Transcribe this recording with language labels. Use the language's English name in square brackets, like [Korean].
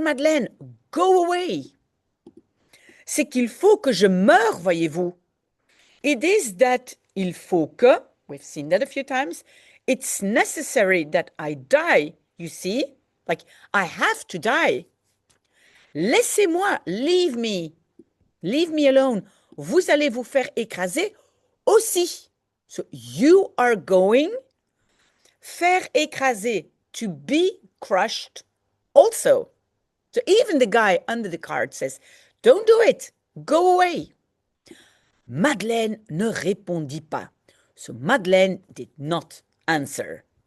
[English] Madeleine, go away. [French] C'est qu'il faut que je meure, voyez-vous. [English] It is that [French] il faut que, [English] we've seen that a few times, it's necessary that I die, you see? Like, I have to die. [French] Laissez-moi, [English] leave me alone. [French] Vous allez vous faire écraser aussi. [English] So, you are going, [French] faire écraser, [English] to be crushed also. So, even the guy under the cart says, don't do it, go away. [French] Madeleine ne répondit pas. [English] So Madeleine did not answer.